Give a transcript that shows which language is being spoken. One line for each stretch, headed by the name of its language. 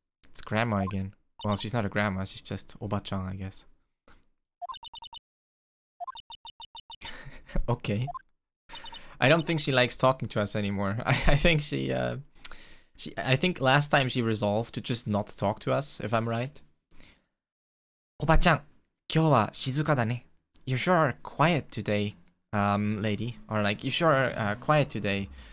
English: It's grandma again. Well, she's not a grandma, she's just Oba-chan, I guess. Okay. I don't think she likes talking to us anymore. I think I think last time she resolved to just not talk to us, if I'm right.
Japanese: おばちゃん、今日は静かだね。
English: You sure are quiet today, lady. Or like, you sure are quiet today.